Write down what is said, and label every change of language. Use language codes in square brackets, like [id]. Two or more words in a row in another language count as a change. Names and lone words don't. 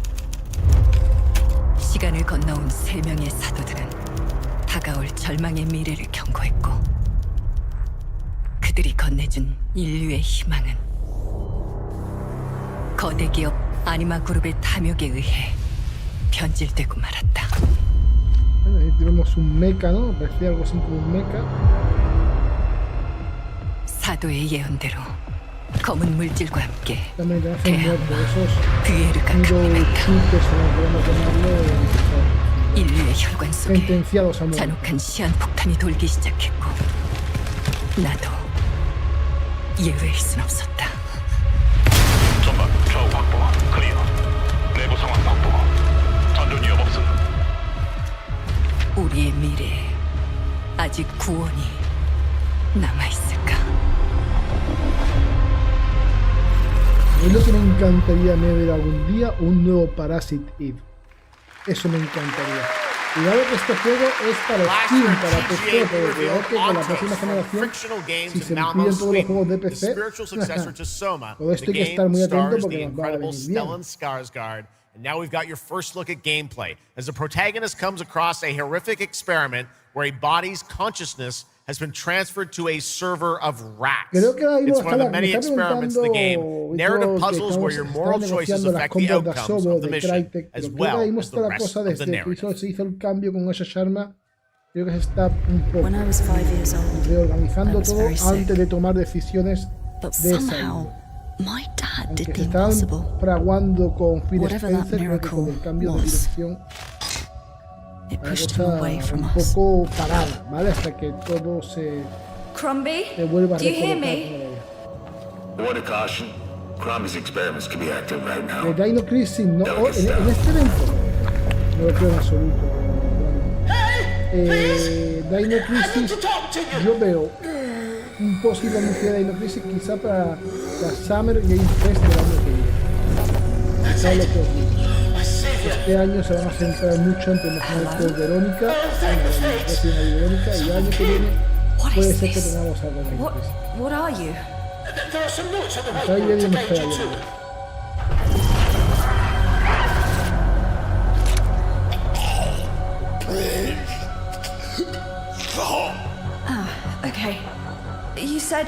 [ko] 시간을 건너온 3명의 사도들은 다가올 절망의 미래를 경고했고 그들이 건네준 인류의 희망은 거대 기업 아니마 그룹의 탐욕에 의해 변질되고 말았다. [es] Ahí tenemos un mecha, ¿no? Parecía algo así como un mecha. [ko] 사도의 예언대로 검은 물질과 함께 [es] También ya hacen muertos esos [ko] 비에르가 [es] chutes, podemos llamarlo, [ko] 인류의 혈관 속에 [es] sentenciados a muerte. [ko] 잔혹한 시한폭탄이 돌기 시작했고 나도 예외일 순 없었다. 전방 좌우 확보 클리어. 내부 상황 확보. 전전 위협 없음. 우리의 미래에 아직 구원이 남아있을까? [es] Es lo que me encantaría ver algún día, un nuevo Parasite Eve. Eso me encantaría. Cuidado que este juego es para Steam, para PC, pero cuidado que con la próxima generación, si se incluyen todos los juegos de PC, todo esto hay que estar muy atento porque nos va a venir bien. [en] And now we've got your first look at gameplay as the protagonist comes across a horrific experiment where a body's consciousness has been transferred to a server of rats. It's one of the many experiments in the game. Narrative puzzles where your moral choices affect the outcomes of the mission, as well as the rest of the narrative. [es] Se hizo el cambio con esa arma. Creo que se está un poco reorganizando todo antes de tomar decisiones de esa índole. Aunque se están fraguando con Phil Spencer, creo que con el cambio de dirección la cosa un poco parada, ¿vale? Hasta que todo se vuelva a recolocar. [en] Word of caution. Cronos experiments can be active right now. [es] El Dino Crisis, no, en este evento no lo creo en absoluto. Dino Crisis, yo veo un posible anuncio de Dino Crisis quizá para la Summer Game Fest del año que viene. ¿Sabes lo que os digo? Este año se van a centrar mucho en promocionar el Verónica, y el año que viene puede ser que tengamos algo de Dino Crisis. [en] What are you? There are some notes on the record. Okay. You said...